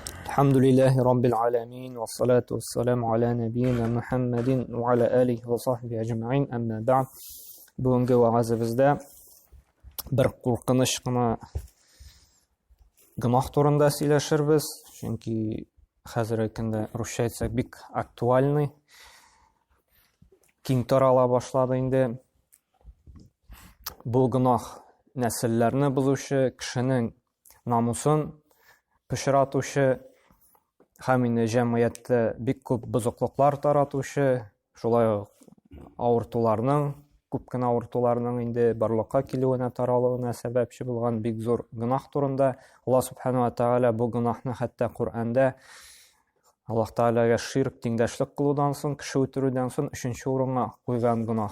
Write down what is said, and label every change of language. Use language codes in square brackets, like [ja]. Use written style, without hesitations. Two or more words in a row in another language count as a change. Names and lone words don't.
[ar] الحمد لله رب العالمين والصلاة والسلام على نبينا محمد وعلى آله وصحبه أجمعين أما بعد [tt] бүгінгі уағызыбызда бір қорқыныш қана гүнах турында сөйлешербіз, чөнки хәзерге көндә русча әйтсәк бик актуальный, киң тарала башлады инде. Бу гүнах нәселләрне бозучы, кешенең намусын пычратучы һәм инде җәмгыятьтә бик күп бозыклыклар таратучы, шулай авыртуларның күп кенә авыртуларның инде барлыкка килүенә таралуына сәбәпче булган бик зур гүнах турында [ar] الله سبحانه وتعالى [tt] бу гүнахны хәтта Куръанда Аллаһ Тааляга ширк тиңдәшлек кылудан соң, кеше үтерүдән соң 3нче урынга куйган гүнах.